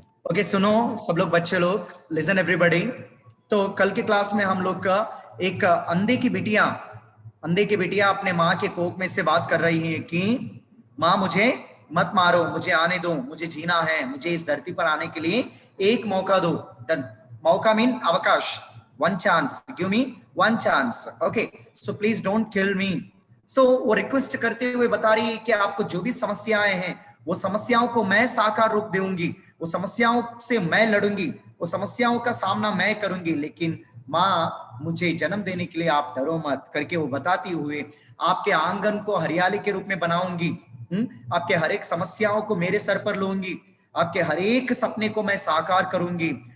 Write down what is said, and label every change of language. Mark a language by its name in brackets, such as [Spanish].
[Hindi] Okay, सुनो सब लोग, बच्चे लोग, [English] Listen everybody. [Hindi] तो कल के क्लास में हम लोग का एक अंधे की बिटिया अपने माँ के कोख में से बात कर रही है कि माँ मुझे मत मारो, मुझे आने दो, मुझे जीना है, मुझे इस धरती पर आने के लिए एक मौका दो। मौका मीन अवकाश, [English] one chance, give me one chance. Okay, so please don't kill me. [Hindi] So वो रिक्वेस्ट करते हुए बता रही है कि आपको जो भी समस्याएं हैं वो समस्याओं को मैं साकार रूप दूंगी, वो समस्याओं से मैं लड़ूंगी, वो समस्याओं का सामना मैं करूंगी, लेकिन माँ मुझे जन्म देने के लिए आप डरो मत करके वो बताती हुए आपके आंगन को हरियाली के रूप में बनाऊंगी, आपके हर एक समस्याओं को मेरे सर पर लूंगी, आपके हर एक सपने को मैं साकार करूंगी।